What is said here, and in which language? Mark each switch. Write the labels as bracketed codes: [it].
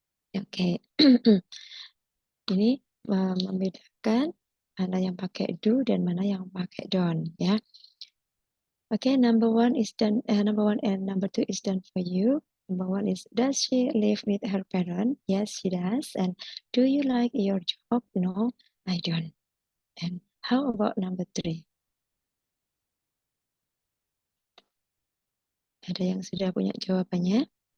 [id] Oke, ini membedakan mana yang pakai do dan mana yang pakai don't ya. [en] Okay, number one is done. Number one and number two is done for you. Number one is, does she live with her parent? Yes, she does. And do you like your job? No, I don't. And how about number three? [id] Ada yang sudah punya jawabannya?